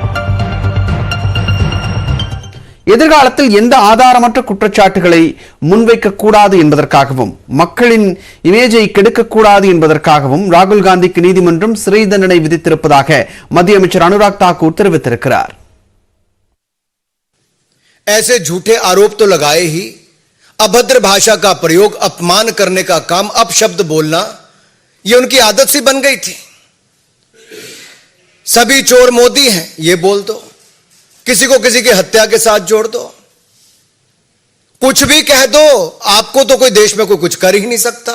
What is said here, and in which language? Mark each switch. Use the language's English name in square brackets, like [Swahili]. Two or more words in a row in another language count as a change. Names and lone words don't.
[Tamil] எதிர்காலத்தில் எந்த ஆதாரமற்ற குற்றச்சாட்டுகளை முன்வைக்கக்கூடாது என்பதற்காகவும் மக்களின் இமேஜை கெடுக்கக்கூடாது என்பதற்காகவும் ராகுல் காந்திக்கு நீதிமன்றம் சிறை தண்டனை விதித்திருப்பதாக மத்திய அமைச்சர் அனுராக் தாக்கூர் தெரிவித்திருக்கிறார். [Hindi] ऐसे झूठे आरोप तो लगाए ही, अभद्र भाषा का प्रयोग, अपमान करने का काम, अपशब्द बोलना, ये उनकी आदत सी बन गई थी. सभी चोर मोदी हैं ये बोल दो, किसी को किसी की हत्या के साथ जोड़ दो, कुछ भी कह दो, आपको तो कोई देश में कोई कुछ कर ही नहीं सकता.